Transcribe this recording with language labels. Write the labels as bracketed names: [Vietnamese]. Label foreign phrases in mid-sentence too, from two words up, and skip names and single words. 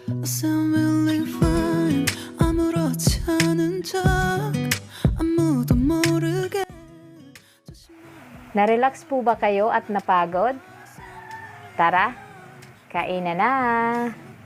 [English] Yes, I'm really fine. [Korean] 아무렇지 않은 척 아무도 모르게. [Filipino] Na-relax po ba kayo at napagod? Tara, kainan na!